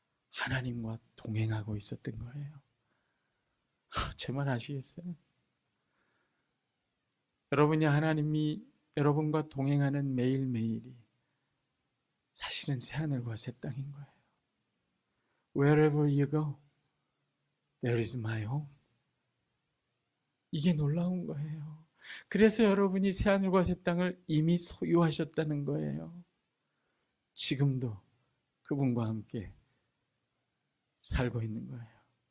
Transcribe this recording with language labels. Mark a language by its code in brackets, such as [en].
[ko] 하나님과 동행하고 있었던 거예요. 제 말 아시겠어요? 여러분이 하나님이 여러분과 동행하는 매일매일이 사실은 새하늘과 새 땅인 거예요. [en] Wherever you go, there is my home. [ko] 이게 놀라운 거예요. 그래서 여러분이 새하늘과 새 땅을 이미 소유하셨다는 거예요. 지금도 그분과 함께 살고 있는 거예요.